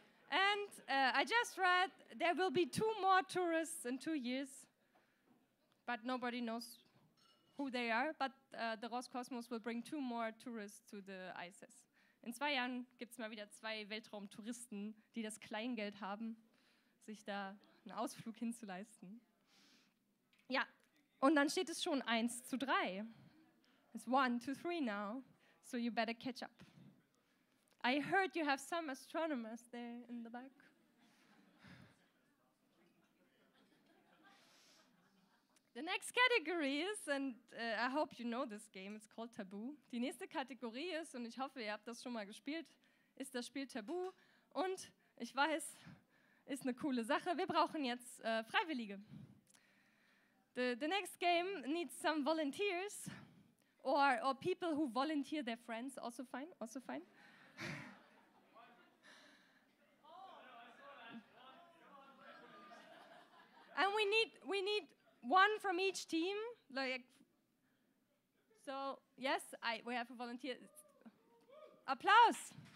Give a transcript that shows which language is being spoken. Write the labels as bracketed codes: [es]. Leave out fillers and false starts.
[en] And I just read there will be 2 more tourists in 2 years, but nobody knows who they are. But the Roskosmos will bring 2 more tourists to the ISS. [de] In 2 Jahren gibt es mal wieder 2 Weltraumtouristen, die das Kleingeld haben, sich da einen Ausflug hinzuleisten. Ja, und dann steht es schon 1 zu 3. [en] It's 1 to 3 now, so you better catch up. I heard you have some astronomers there in the back. The next category is, and I hope you know this game, it's called Tabu. [de] Die nächste Kategorie ist, und ich hoffe, ihr habt das schon mal gespielt, ist das Spiel Tabu. Und ich weiß, ist eine coole Sache. Wir brauchen jetzt Freiwillige. [en] The next game needs some volunteers or people who volunteer their friends, also fine, also fine. And we need 1 from each team, like, so yes, we have a volunteer. Applause.